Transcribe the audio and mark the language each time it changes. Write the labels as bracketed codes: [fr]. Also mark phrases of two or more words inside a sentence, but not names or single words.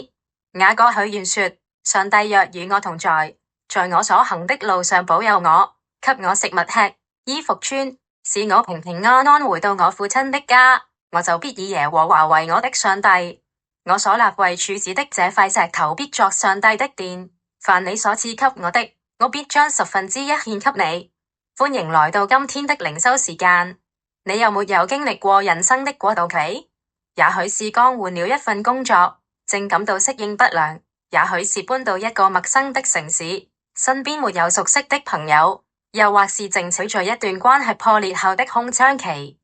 [zh] 雅各許願說：上帝若與我同在，在我所行的路上保佑我，給我食物吃，衣服穿，使我平平安安回到我父親的家，我就必以耶和華為我的上帝。我所立為柱子的這塊石頭必作上帝的殿。凡你所賜給我的，我必將1/10獻給你。歡迎來到今天的靈修時間。你有沒有經歷過人生的過渡期？也許是剛換了一份工作，正感到適應不良；也許是搬到一個陌生的城市，身邊沒有熟悉的朋友；又或是正處在一段關係破裂後的空窗期。